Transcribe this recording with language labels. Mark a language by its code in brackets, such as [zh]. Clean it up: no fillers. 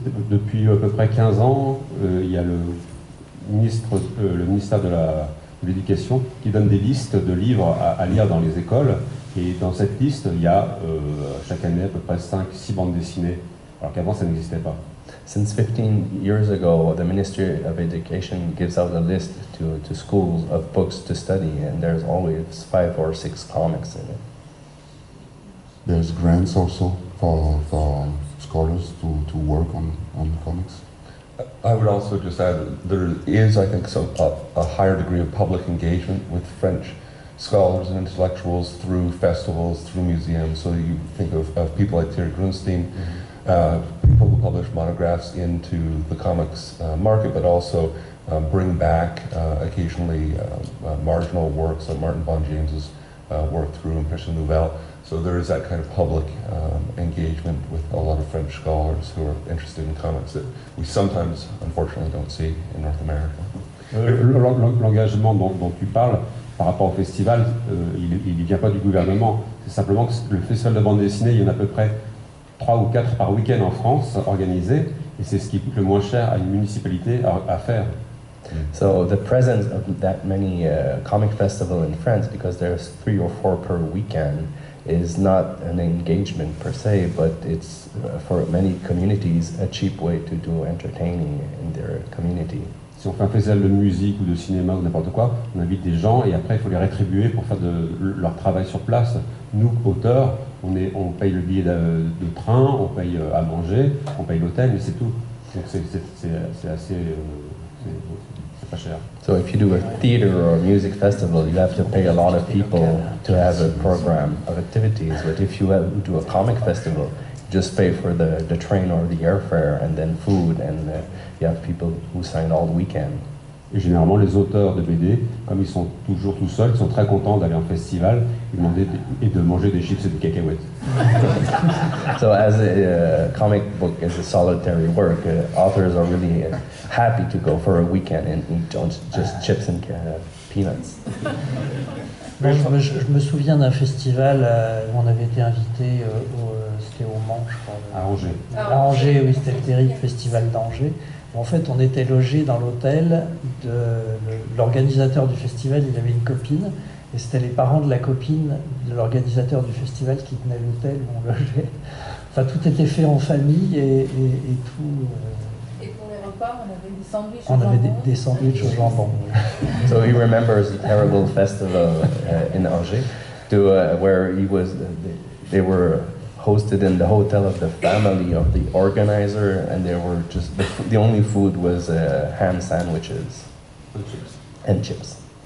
[fr] Depuis à peu près 15 ans, il y a le ministère de l'Éducation qui donne des listes de livres à lire dans les écoles. Et dans cette liste, il y a chaque année à peu près 5-6 bandes dessinées, alors qu'avant ça n'existait pas. [en] Since 15 years ago, the Ministry of Education gives out a list to schools of books to study, and there's always 5 or 6 comics in it. There's grants also for scholars to work on comics. I would also just add that there is, I think, a higher degree of public engagement with French scholars and intellectuals through festivals, through museums. So you think of people like Thierry Grunstein, people who publish monographs into the comics market, but also bring back occasionally marginal works like Martin Bon James's work through Impression Nouvelle. So there is that kind of public engagement with a lot of French scholars who are interested in comics that we sometimes, unfortunately, don't see in North America. [fr] L'engagement dont tu parles par rapport au festival, il ne vient pas du gouvernement. C'est simplement que le festival de bande dessinée, il y en a à peu près 3 ou 4 par week-end en France organisés, et c'est ce qui coûte le moins cher à une municipalité à faire. [en] So the presence of that many comic festivals in France, because there's 3 or 4 per weekend, is not an engagement per se, but it's for many communities a cheap way to do entertaining in their community. [fr] Si on fait un festival de musique ou de cinéma ou n'importe quoi, on invite des gens et après il faut les rétribuer pour faire leur travail sur place. Nous, auteurs, on paye le billet de train, on paye à manger, on paye l'hôtel, mais c'est tout. Donc c'est assez... c'est pas cher. [en] So if you do a theater or a music festival, you have to pay a lot of people to have a program of activities. But if you do a comic festival, you just pay for the train or the airfare and then food, and you have people who sign all weekend. [fr] Et généralement, les auteurs de BD, comme ils sont toujours tout seuls, ils sont très contents d'aller en festival et de manger des chips et des cacahuètes. [en] So as a comic book is a solitary work, authors are really happy to go for a weekend and eat just chips and peanuts. [fr] Bon, je me souviens d'un festival où on avait été invité, c'était au Mans, je crois. À Angers. À Angers, oui, c'était le terrible festival d'Angers. En fait, on était logé dans l'hôtel de l'organisateur du festival. Il avait une copine, et c'était les parents de la copine de l'organisateur du festival qui tenaient l'hôtel où on logeait. Enfin, tout était fait en famille et tout. Et pour les repas, on avait des sandwichs au jambon. On avait des sandwichs au jambon. [en] So he remembers the terrible festival in Angers, where they were hosted in the hotel of the family of the organizer, and they were just the only food was ham sandwiches and chips.